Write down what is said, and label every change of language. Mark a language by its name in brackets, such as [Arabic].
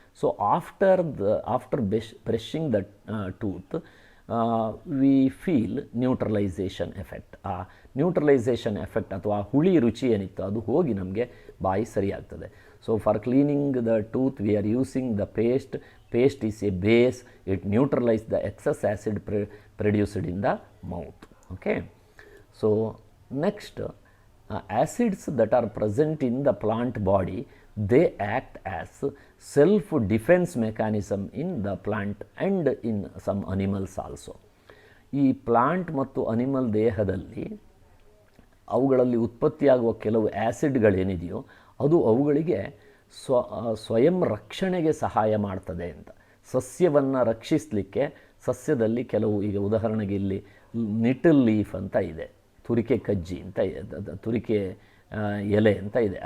[English] So after brushing the tooth we feel neutralisation effect. [Kannada] ಆ neutralisation effect ಅಥವಾ ಹುಳಿ ರುಚಿ ಏನಿತ್ತು ಅದು ಹೋಗಿ ನಮಗೆ ಬಾಯಿ ಸರಿಯಾಗ್ತದೆ. [English] So for cleaning the tooth we are using the paste. Paste is a base. It neutralizes the excess acid produced in the mouth. Okay. So next, acids that are present in the plant body, they act as self-defense mechanism in the plant and in some animals also. [Kannada] ಈ plant ಮತ್ತು animal ದೇಹದಲ್ಲಿ ಅವುಗಳಲ್ಲಿ ಉತ್ಪತ್ತಿಯಾಗುವ ಕೆಲವು ಆ್ಯಸಿಡ್ಗಳೇನಿದೆಯೋ ಅದು ಅವುಗಳಿಗೆ ಸ್ವಯಂ ರಕ್ಷಣೆಗೆ ಸಹಾಯ ಮಾಡ್ತದೆ ಅಂತ. ಸಸ್ಯವನ್ನು ರಕ್ಷಿಸಲಿಕ್ಕೆ ಸಸ್ಯದಲ್ಲಿ ಕೆಲವು, ಈಗ ಉದಾಹರಣೆಗೆ ಇಲ್ಲಿ ನಿಟಲ್ ಲೀಫ್ ಅಂತ ಇದೆ, ತುರಿಕೆ ಕಜ್ಜಿ ಅಂತ ತುರಿಕೆ ಎಲೆ ಅಂತ ಇದೆ.